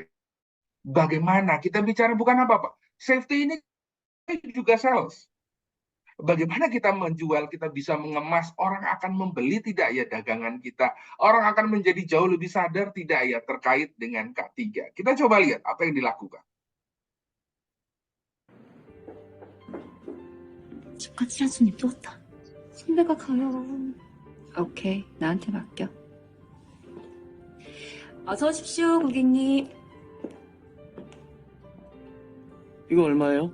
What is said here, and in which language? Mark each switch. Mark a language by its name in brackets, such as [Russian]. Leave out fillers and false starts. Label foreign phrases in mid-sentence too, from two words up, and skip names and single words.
[Indonesian] Bagaimana kita bicara bukan apa-apa. Safety ini juga sales. Bagaimana kita menjual, kita bisa mengemas, orang akan membeli tidak ya dagangan kita. Orang akan menjadi jauh lebih sadar tidak ya terkait dengan K3. Kita coba lihat apa yang dilakukan. [Korean] 집까지 한 손님 또 왔다. 선배가 가요. 오케이, 나한테 맡겨. 어서 오십시오, 고객님. 이거 얼마예요?